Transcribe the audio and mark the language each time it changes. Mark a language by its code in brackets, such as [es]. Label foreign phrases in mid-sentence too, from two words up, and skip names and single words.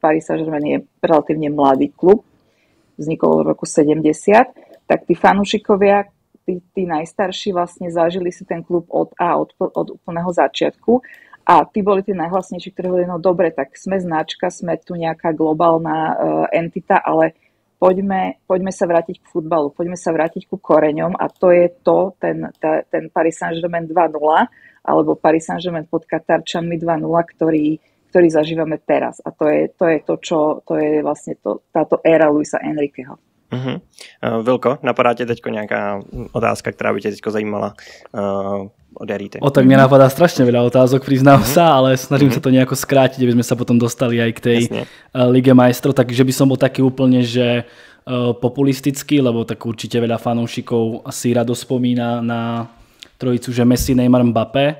[sk] Paris Saint-Germain je relatívne mladý klub, vznikol v roku 70, tak tí fanúšikovia, tí najstarší vlastne zažili si ten klub od úplného začiatku a tí boli tí najhlasnejší, ktorí hovorili, no dobre, tak sme značka, sme tu nejaká globálna entita, ale poďme sa vrátiť k futbalu, poďme sa vrátiť ku koreňom a to je to, ten Paris Saint-Germain 2.0 alebo Paris Saint-Germain pod Katarčanmi 2.0, ktorý zažívame teraz. A to je vlastne táto éra Luisa Enriqueho. [cs] Vilko, napadá tě teďko nějaká otázka, která by tě teďko zajímala od Jarity? [sk] Tak mne napadá strašne veľa otázok, priznám sa, ale snažím sa to nejako skrátiť, aby sme sa potom dostali aj k tej Lige majstrov, takže by som bol taký úplne, že populistický, lebo tak určite veľa fanúšikov asi rado spomína na trojicu, že Messi, Neymar, Mbappé.